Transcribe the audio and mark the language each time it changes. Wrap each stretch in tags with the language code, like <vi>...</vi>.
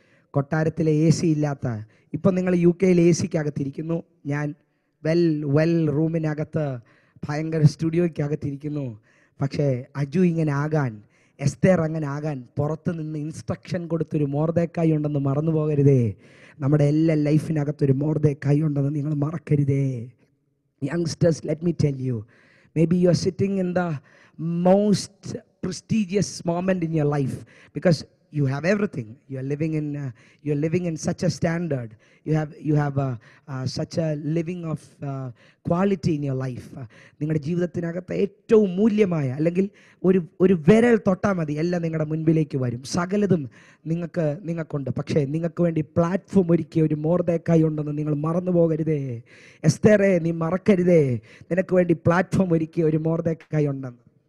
<ml>കൊട്ടാരത്തിലെ AC ഇല്ലാത്ത, ഇപ്പം നിങ്ങൾ UK AC-ക്കകത്തിരിക്കുന്നു, ഞാൻ വെൽ റൂമിനകത്ത് ഭയങ്കര സ്റ്റുഡിയോയ്ക്കകത്തിരിക്കുന്നു. പക്ഷേ അജു ഇങ്ങനെ ആകാൻ, എസ്തേർ അങ്ങനെ ആകാൻ പുറത്ത് നിന്ന് ഇൻസ്ട്രക്ഷൻ കൊടുത്തൊരു മൊർദെഖായി ഉണ്ടെന്ന് മറന്നു പോകരുതേ. നമ്മുടെ എല്ലാ ലൈഫിനകത്തൊരു മൊർദെഖായി ഉണ്ടെന്ന് നിങ്ങൾ മറക്കരുതേ.</ml> <en>Youngsters, let me tell you, maybe you are sitting in the most prestigious moment in your life because you have everything. You are living in such a standard. You have such a living of quality in your life.</en> <ml>നിങ്ങളുടെ ജീവിതത്തിനകത്ത് ഏറ്റവും മൂല്യമായ അല്ലെങ്കിൽ ഒരു വിരൽ തൊട്ടാൽ മതി എല്ലാം നിങ്ങളുടെ മുൻപിലേക്ക് വരും. സകലതും നിങ്ങൾക്കുണ്ട്. പക്ഷേ നിങ്ങൾക്ക് വേണ്ടി പ്ലാറ്റ്ഫോം ഒരുക്കിയ ഒരു മൊർദെഖായി ഉണ്ടെന്ന് നിങ്ങൾ മറന്നു പോകരുതേ. എസ്തേറേ, നീ മറക്കരുതേ, നിനക്ക് വേണ്ടി പ്ലാറ്റ്ഫോം ഒരുക്കിയ ഒരു മൊർദെഖായി ഉണ്ടെന്ന്.</ml>